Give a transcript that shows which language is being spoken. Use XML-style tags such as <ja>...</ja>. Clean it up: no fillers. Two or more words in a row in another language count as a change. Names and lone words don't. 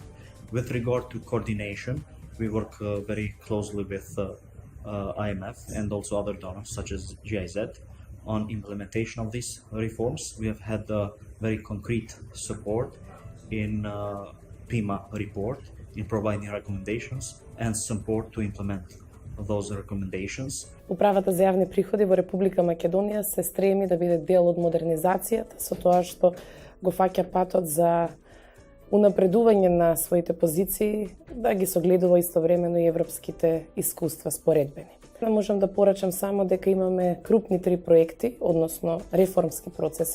<en>With regard to coordination, we work very closely with IMF and also other donors such as GIZ on implementation of these reforms. We have had very concrete support in PIMA report in providing recommendations and support to implement those recommendations.</en> <mk>Управата за јавни приходи во Република Македонија се стреми да биде дел од модернизацијата, со тоа што го фаќа патот за унапредување на своите позиции, да ги согледува истовремено и европските искуства споредбени. Можам да порачам само дека имаме крупни 3 проекти, односно реформски процеси.</mk>